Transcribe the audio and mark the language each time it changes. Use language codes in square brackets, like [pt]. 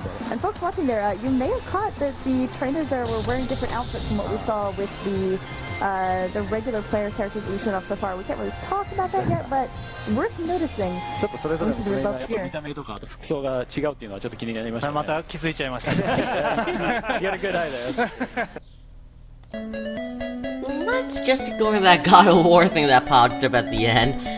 [en] And folks watching there, you may have caught that the trainers there were wearing different outfits from what we saw with the regular player characters that we've shown off so far. We can't really talk about that yet, but worth noticing. [ja] ちょっとそれぞれのプレイヤーの見た目とかあと服装が違うっていうのはちょっと気になりましたね。また気づいちゃいましたね。 [en] You got a good eye there. Let's just ignore that God of War thing that popped up at the end.